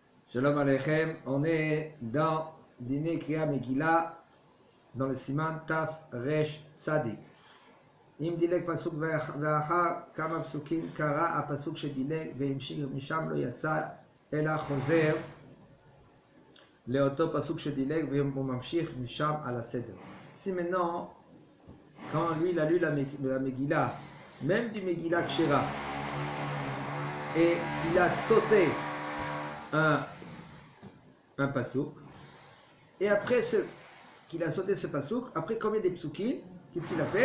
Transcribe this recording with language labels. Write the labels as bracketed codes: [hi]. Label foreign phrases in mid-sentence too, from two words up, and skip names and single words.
[he] שלום עליכם, [fr] on est dans Dîner [he] קריאה מגילה, [fr] dans le [he] סימן תיו ריש צדי. אם דילג פסוק ואחר כמה פסוקים קרא הפסוק שדילג והמשיך משם לא יצא אלא חוזר לאותו פסוק שדילג והוא ממשיך משם על הסדר. [fr] Si maintenant, quand lui il a lu la Megillah, même du [he] מגילה כשרה, [fr] et il a sauté un pasuk, et après qu'il a sauté ce pasuk, après combien des psukim, qu'est-ce qu'il a fait?